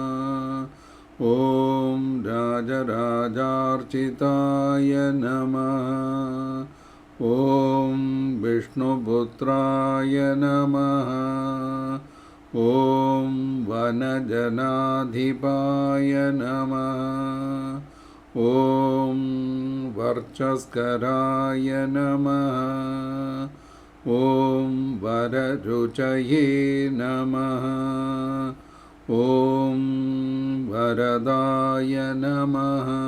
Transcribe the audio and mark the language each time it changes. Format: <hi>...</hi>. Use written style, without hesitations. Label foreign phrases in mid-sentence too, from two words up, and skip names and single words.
<sa>ഓം രാജരാജാർച്ചിതായ നമഃ. ഓം വിഷ്ണുപുത്രായ നമഃ. ഓം വനജനാധിപായ നമഃ. ॐ वर्चस्कराय नमः। ॐ वररुचये नमः। ॐ वरदाय नमः।</sa>